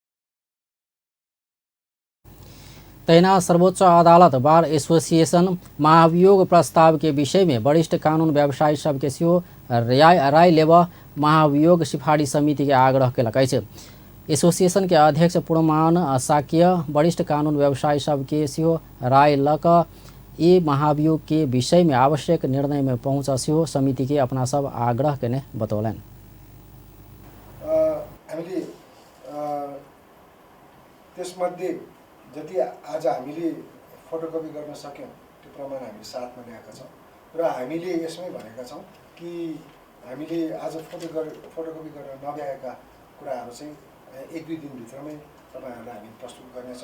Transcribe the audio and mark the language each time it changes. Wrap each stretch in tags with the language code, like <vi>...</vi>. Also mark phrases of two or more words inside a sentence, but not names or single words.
<mai>तैना सर्वोच्च अदालत बार एसोसिएशन महाभियोग प्रस्ताव के विषय में वरिष्ठ कानून व्यवसायी सबके सेहो राय लेबऽ महाभियोग सिफारिश समिति के आग्रह केलक अछि। एसोसिएशन के अध्यक्ष पूर्णमान शाक्य वरिष्ठ कानून व्यवसायी सबके सेहो राय लऽ कऽ ई महाभियोग के विषय में आवश्यक निर्णय में पहुँच सेहो समिति के अपना सब आग्रह केने बतौलनि।</mai> <ne>हामीले त्यसमध्ये जति आज हामीले फोटोकपी गर्न सक्यौँ त्यो प्रमाण हामीले साथमा ल्याएका छौँ र हामीले यसमै भनेका छौँ कि हामीले आज फोटोकपी गर्न नभ्याएका कुराहरू चाहिँ 1-2 दिनभित्रमै तपाईँहरूलाई हामी प्रस्तुत गर्नेछौँ।</ne>